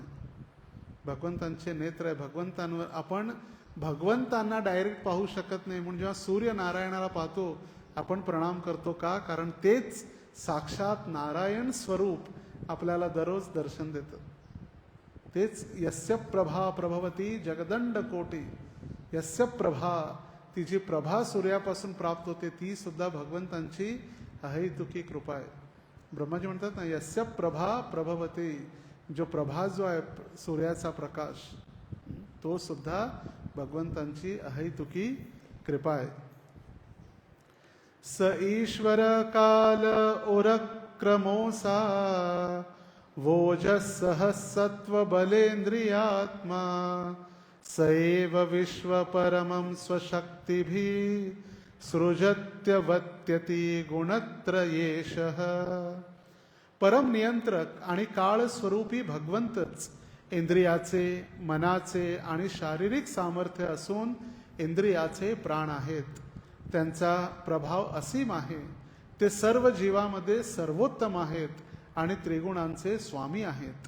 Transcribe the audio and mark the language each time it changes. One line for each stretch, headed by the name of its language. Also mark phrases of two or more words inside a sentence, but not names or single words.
Marathi: भगवंतांचे नेत्र आहे. भगवंतांवर आपण भगवंतांना डायरेक्ट पाहू शकत नाही. म्हणून जेव्हा सूर्य नारायणाला पाहतो आपण प्रणाम करतो, का? कारण तेच साक्षात नारायण स्वरूप आपल्याला दररोज दर्शन देतं.
Sanskrit: तेच यस्य प्रभा प्रभवती जगदंड कोटी. यस्य प्रभा,
Marathi: ती जी प्रभा सूर्यापासून प्राप्त होते ती सुद्धा भगवंतांची अहैतुकी कृपा आहे. ब्रह्माजी म्हणतात ना,
Sanskrit: यस्य प्रभा प्रभवती,
Marathi: जो प्रभा जो आहे सूर्याचा प्रकाश, तो सुद्धा भगवंतांची अहैतुकी कृपा आहे.
Sanskrit: स ईश्वर काल उरक्रमोसा वोजसः सत्व बलेन्द्रियात्मा सएव विश्व परमं स्वशक्तिभिः सृजत्यवत्यति गुणत्रयेशः.
Marathi: परम नियंत्रक आणि काळ स्वरूपी भगवंतच इंद्रियाचे, मनाचे आणि शारीरिक सामर्थ्य असून इंद्रियाचे प्राण आहेत. त्यांचा प्रभाव असीम आहे. ते सर्व जीवामध्ये सर्वोत्तम आहेत आणि त्रिगुणांचे स्वामी आहेत.